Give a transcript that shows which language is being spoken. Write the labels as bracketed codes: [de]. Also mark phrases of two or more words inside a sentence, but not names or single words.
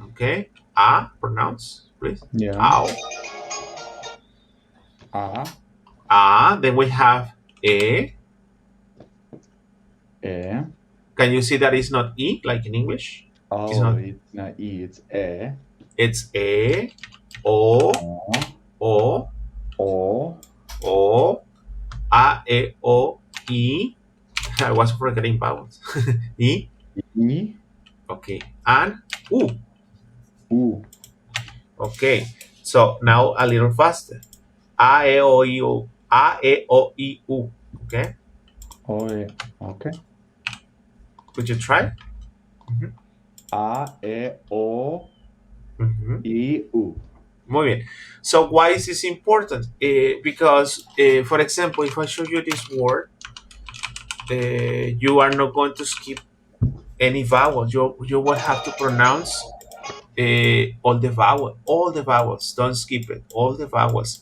[en] Okay, a pronounce please. Yeah. Ow. Then we have e. E. Can you see that it's not e like in English? It's Oh, not. it's not E, it's E. It's e, o, O. o, O. o, a, e, o, e. I was forgetting vowels. E. E. Okay, and u. U. Okay, so now a little faster. A, e, o, e, o. A, E, O, I, U. Okay? Oh, yeah. Okay. Could you try? Mhm. A, E, O, Mhm. I, U. [es] Muy bien. [en] So why is this important? Because, for example, if I show you this word, you are not going to skip any vowel. You will have to pronounce all the vowels. Don't skip it. All the vowels.